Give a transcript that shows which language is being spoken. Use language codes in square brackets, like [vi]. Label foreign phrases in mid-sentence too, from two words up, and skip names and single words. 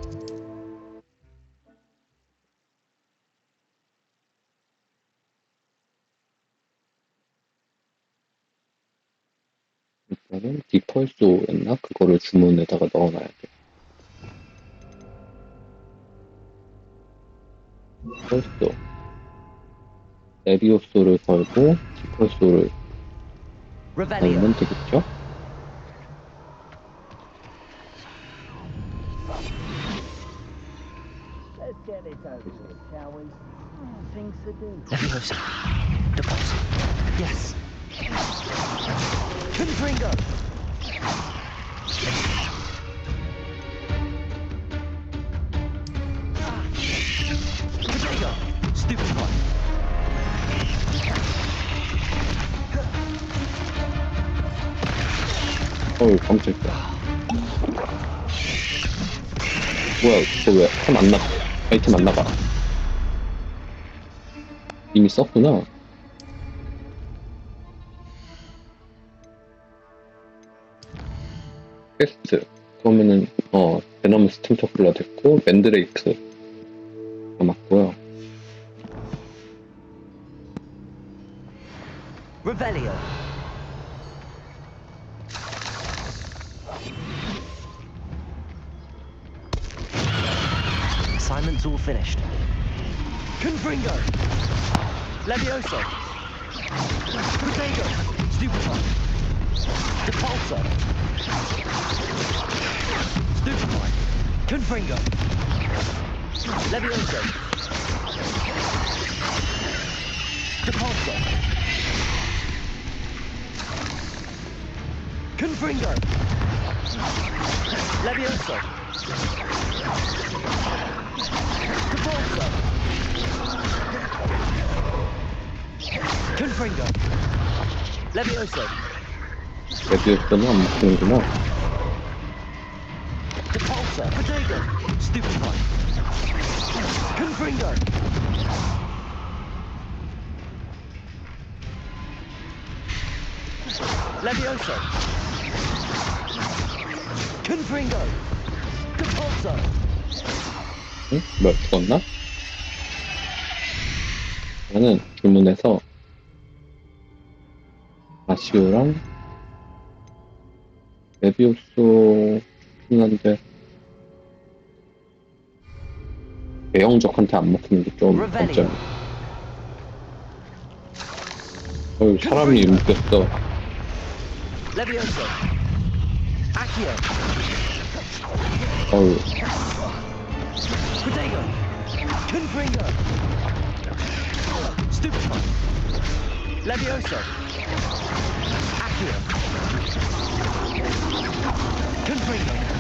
[ko] 일단은 디펄소였나? 그거를 주문에다가 넣어놔야 돼. 디펄소. 레비오소를 걸고 디펄소를 걸면 되겠죠? [en] Let's get it over with, shall we? Things to do. Leviosa. Deposit. Yes. Confringo! Potato. Stupid one. [ko] 어우 깜짝이야. 뭐야 이거 왜 템 안 나가? 아이템 안 나가. 이미 썼구나. 퀘스트. 그러면은 베너무 스팀터플러 됐고 맨드레이크 남았고요. [en] Revelio. Assignment's all finished. Confringo! Levioso! Potato! Stupefy. Depulso. Stupefy. Confringo. Levioso. Depulso. Confringo! Levioso. Depulso! Confringo. Levioso. [ko] 레비오스는 안 먹히는구나. [en] Depulso. Potato. Stupefy. Confringo! Levioso. Confringo! Depulso! [ko] 응? 뭐야 죽었나? 나는 주문해서 아시오랑 레비오스 필요한데 대형적한테 안 먹히는 게 좀 단점이야. 어휴 사람이 묶였어. [en] Levioso. Accio. [ko] 어휴 [en] Potato. Confringo. Stupefy. Levioso. Accio. Confringo.